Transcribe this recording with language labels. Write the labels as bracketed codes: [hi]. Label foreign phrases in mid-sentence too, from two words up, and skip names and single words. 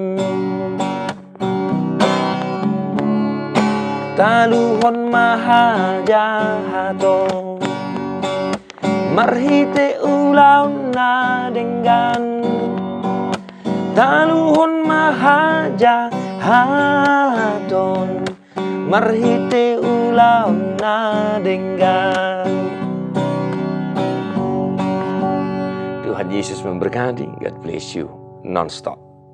[bbc] Taluhon mahajahato marhite ulaw na denggan, taluhon mahajahaton marhite ulaw na denggan. [id] Tuhan Yesus memberkati. [en] God bless you non-stop.